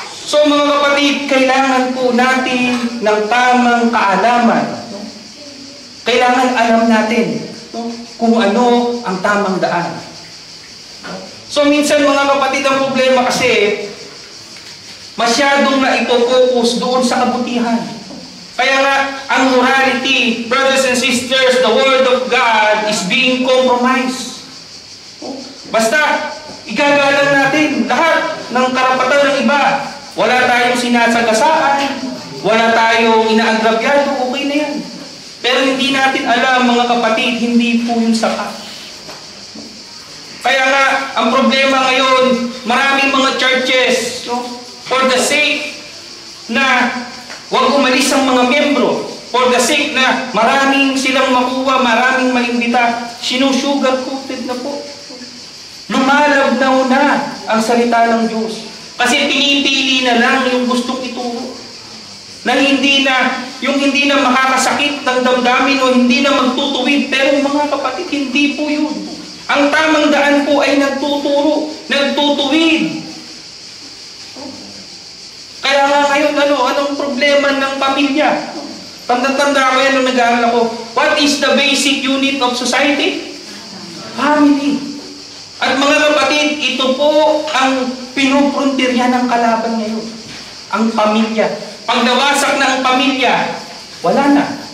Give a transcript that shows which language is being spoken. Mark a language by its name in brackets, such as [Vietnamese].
[Filipino] So mga kapatid, kailangan po natin ng tamang kaalaman. Kailangan alam natin kung ano ang tamang daan. So minsan mga kapatid, ang problema kasi masyadong na ito-focus doon sa kabutihan. Kaya nga, ang [English] morality, brothers and sisters, the Word of God is being compromised. [Filipino] Basta, igagalang natin lahat ng karapatan ng iba. Wala tayong sinasagasaan, wala tayong inaagrabyado, okay na yan. Pero hindi natin alam, mga kapatid, hindi po yung sapat. Kaya nga, ang problema ngayon, maraming mga churches, no, [English] for the sake [Filipino] na huwag umalis ang mga miyembro, for the sake na maraming silang makuha, maraming maimbita, sinusugar-coated na po. Lumalabnaw na ang salita ng Diyos. Kasi pinipili na lang yung gustong ituro. Na hindi na makakasakit ng damdamin o hindi na magtutuwid. Pero mga kapatid, hindi po yun. Ang tamang daan po ay nagtuturo, nagtutuwid. Kaya nga ngayon, anong problema ng pamilya? Tanda-tanda ko yan nung nag-aaral ako. [English] What is the basic unit of society? Family. [Filipino] At mga kapatid, ito po ang pinuprontirya ng kalaban ngayon. Ang pamilya. Pag nawasak na ang pamilya, wala na.